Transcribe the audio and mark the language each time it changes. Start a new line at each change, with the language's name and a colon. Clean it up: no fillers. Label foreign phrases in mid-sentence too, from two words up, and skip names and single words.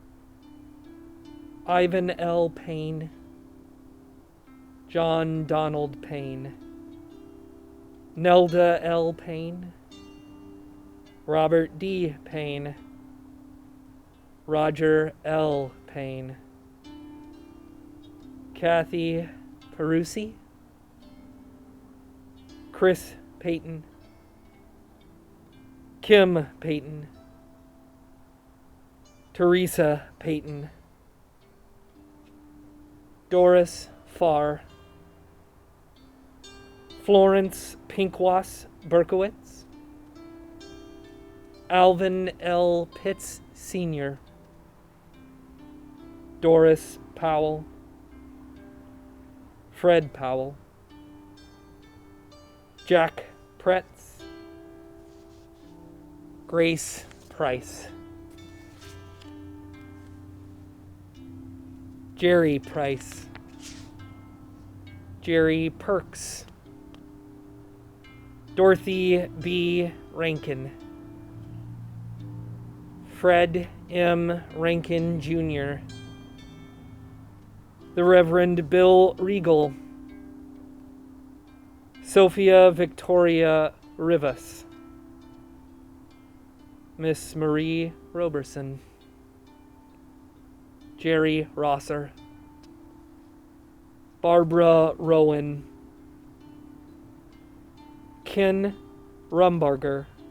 English: Ivan L. Payne. John Donald Payne. Nelda L. Payne. Robert D. Payne. Roger L. Payne. Kathy Perusi. Chris Payton. Kim Payton. Teresa Payton. Doris Farr. Florence Pinkwas Berkowitz. Alvin L. Pitts Sr. Doris Powell. Fred Powell. Jack Pretz. Grace Price. Jerry Price. Jerry Perks. Dorothy B. Rankin. Fred M. Rankin Jr. The Reverend Bill Regal. Sophia Victoria Rivas. Miss Marie Roberson. Jerry Rosser. Barbara Rowan. Ken Rumbarger.